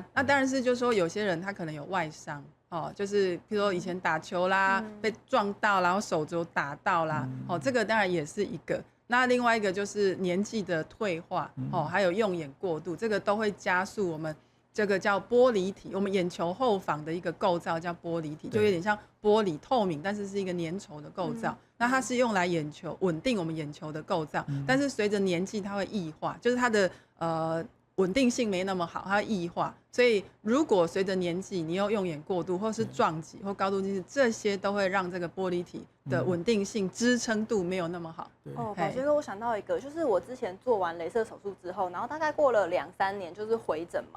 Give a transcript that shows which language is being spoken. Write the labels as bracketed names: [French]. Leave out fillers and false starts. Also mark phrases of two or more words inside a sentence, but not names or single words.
[Chinese] 那當然是就是說有些人他可能有外傷哦，就是比如說以前打球啦，被撞到，然後手肘打到啦，哦，這個當然也是一個。那另外一個就是年紀的退化哦，還有用眼過度，這個都會加速我們。這個叫玻璃體，我們眼球後方的一個構造叫玻璃體，就有點像玻璃透明，但是是一個粘稠的構造。那它是用來眼球穩定我們眼球的構造，但是隨着年紀它會異化，就是它的穩定性沒那麼好，它會異化。所以如果隨着年紀你又用眼過度，或是撞擊或高度近視，這些都會讓這個玻璃體的穩定性、支撐度沒有那麼好。哦，寶傑哥，我想到一個，就是我之前做完雷射手術之後，然後大概過了2-3年，就是回診嘛。